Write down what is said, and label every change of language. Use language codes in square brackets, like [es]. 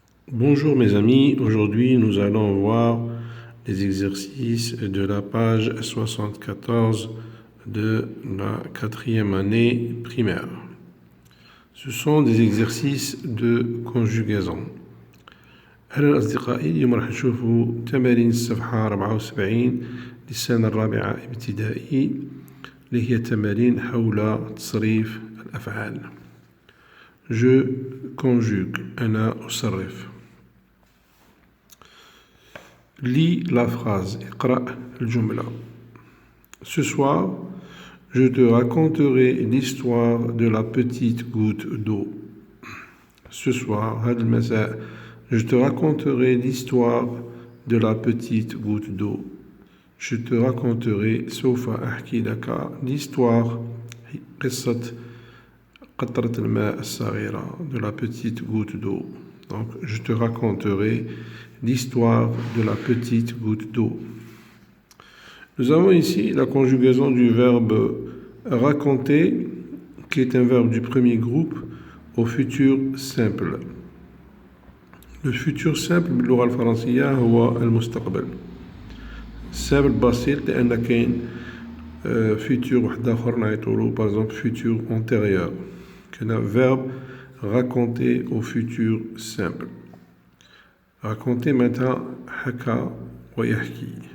[fr] Bonjour mes amis, aujourd'hui nous allons voir les exercices de la page 74 de la 4e année primaire. Ce sont des exercices de conjugaison. [ar] أهلا أصدقائي، اليوم راح نشوفوا تمارين الصفحة 74 للسنة الرابعة ابتدائي اللي هي تمارين حول تصريف الأفعال. [fr] Je conjugue، [ar] أنا أصرف. [fr] Lis la phrase. [ar] اقرأ الجملة. [fr] Ce soir, je te raconterai l'histoire de la petite goutte d'eau. Ce soir, [ar] هذا المساء, [fr] je te raconterai l'histoire de la petite goutte d'eau. Je te raconterai [ar] سوف أحكي لك [fr] l'histoire [ar] قصة قطرة الماء الصغيرة [fr] de la petite goutte d'eau. Donc, je te raconterai l'histoire de la petite goutte d'eau. Nous avons ici la conjugaison du verbe raconter, qui est un verbe du premier groupe, au futur simple. Le futur simple [ar] باللغة الفرنسية هو المستقبل. simple بسيط لأن كاين futur واحد آخر نعيطولو [fr] par exemple futur antérieur. [ar] كاين [fr] verbe raconter au futur simple. Raconter maintenant [ar] حكى ويحكي.